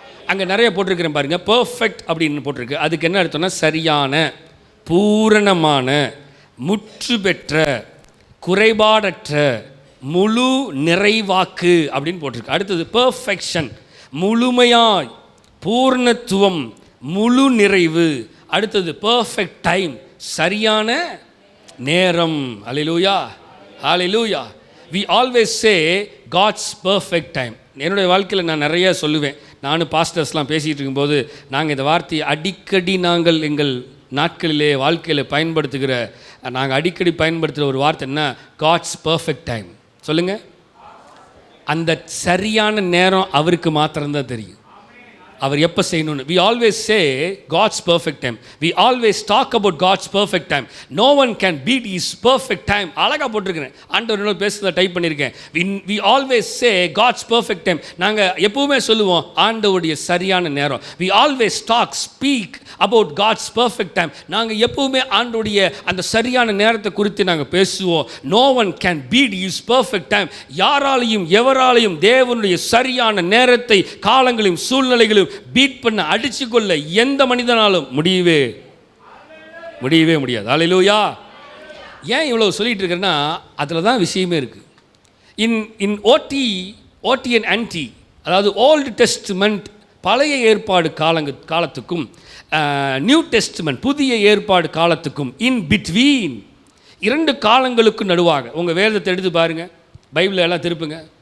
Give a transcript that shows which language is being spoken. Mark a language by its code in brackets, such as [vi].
[ta] அங்கே நிறைய போட்டிருக்கிறேன் பாருங்க, பெர்ஃபெக்ட் அப்படின்னு போட்டிருக்கு. அதுக்கு என்ன அர்த்தம்னா சரியான, பூரணமான, முற்று பெற்ற, குறைபாடற்ற, முழு நிறைவாக்கு அப்படின்னு போட்டிருக்கு. அடுத்தது பெர்ஃபெக்ஷன், முழுமையாய், பூர்ணத்துவம், முழு நிறைவு. அடுத்தது பெர்ஃபெக்ட் டைம், சரியான நேரம். ஹல்லேலூயா, ஹல்லேலூயா. [en] we always say God's perfect time. [ta] என்னுடைய வாழ்க்கையில் நான் நிறைய சொல்லுவேன். நானும் பாஸ்டர்ஸ்லாம் பேசிகிட்டு இருக்கும்போது நாங்கள் இந்த வார்த்தையை அடிக்கடி நாங்கள் எங்கள் நாட்களிலே வாழ்க்கையில் பயன்படுத்துகிற, நாங்கள் அடிக்கடி பயன்படுத்துகிற ஒரு வார்த்தை என்ன? [en] God's perfect time. [ta] சொல்லுங்கள். அந்த சரியான நேரம் அவருக்கு மாத்திரம்தான் தெரியும், அவர் எப்போ செய்யணும்னு. [en] we always say God's perfect time. we always talk about God's perfect time. no one can beat his perfect time. [ta] அழகாக போட்டிருக்கிறேன், ஆண்டவர் பேசுகிறத டைப் பண்ணியிருக்கேன். [en] we always say God's perfect time. [ta] நாங்கள் எப்பவுமே சொல்லுவோம் ஆண்டவருடைய சரியான நேரம். [en] we always speak about God's perfect time. [ta] நாங்கள் எப்பவுமே ஆண்டவருடைய அந்த சரியான நேரத்தை குறித்து நாங்கள் பேசுவோம். [en] no one can beat his perfect time. [ta] யாராலையும் எவராலையும் தேவனுடைய சரியான நேரத்தை, காலங்களையும் சூழ்நிலைகளையும் பீட் பண்ண, அடிச்சு கொள்ள எந்த மனிதனாலும் முடியவே முடியாது. ஹல்லேலூயா. ஏன் இவ்வளவு சொல்லிட்டு இருக்கிறேன்னா அதில் தான் விஷயமே இருக்கு. இன் ஓடி அண்ட் ஆன்டி, அதாவது ஓல்டு டெஸ்ட்மெண்ட் பழைய ஏற்பாடு காலத்துக்கும் நியூ டெஸ்ட்மெண்ட் புதிய ஏற்பாடு காலத்துக்கும் [en] in between, [ta] இரண்டு காலங்களுக்கு நடுவாக உங்கள் வேதத்தை எடுத்து பாருங்கள், பைபிளை எல்லாம் திருப்புங்க.